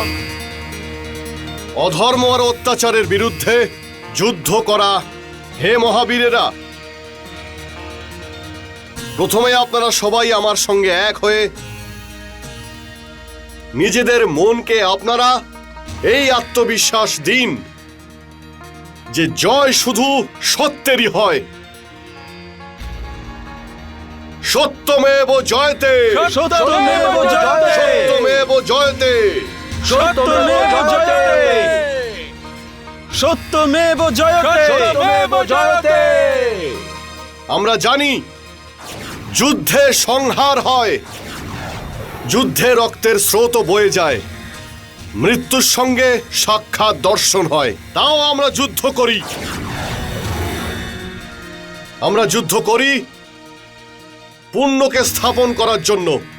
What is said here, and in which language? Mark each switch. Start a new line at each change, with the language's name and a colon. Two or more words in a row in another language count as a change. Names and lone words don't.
Bangla: অধর্ম আর অত্যাচারের বিরুদ্ধে যুদ্ধ করা হে মহাবীরেরা, প্রথমে আপনারা সবাই আমার সঙ্গে এক হয়ে নিজেদের মনকে আপনারা এই আত্মবিশ্বাস দিন যে জয় শুধু সত্যেরই হয়।
Sanskrit: সত্যমেব জয়তে! সত্যমেব জয়তে! সত্যমেব জয়তে! সত্যমেব জয়তে! সত্যমেব জয়তে! সত্যমেব জয়তে!
Bangla: আমরা জানি যুদ্ধে সংহার হয়, যুদ্ধে রক্তের স্রোত বয়ে যায়, মৃত্যুর সঙ্গে সাক্ষাৎ দর্শন হয়। তাও আমরা যুদ্ধ করি। আমরা যুদ্ধ করি পুণ্যকে স্থাপন করার জন্য।